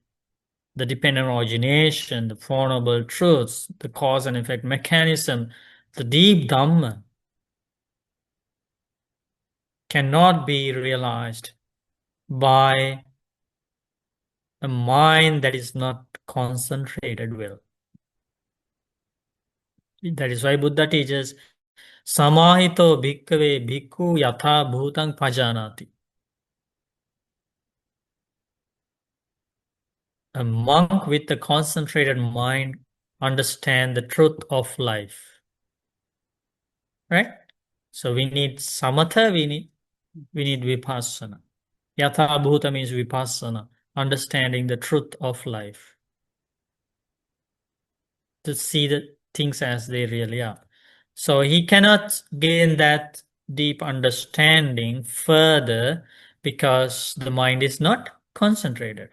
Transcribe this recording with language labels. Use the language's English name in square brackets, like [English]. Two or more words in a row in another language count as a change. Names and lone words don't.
[English] The dependent origination, the Four Noble Truths, the cause and effect mechanism, the deep Dhamma cannot be realized by a mind that is not concentrated well. That is why Buddha teaches, [Pali] Samahito bhikkhave bhikkhu yatha bhutang pajanati. [English] A monk with a concentrated mind understands the truth of life. Right? So we need samatha, we need vipassana. [Pali] Yatha bhuta [English] means vipassana, understanding the truth of life. To see the things as they really are. So he cannot gain that deep understanding further because the mind is not concentrated.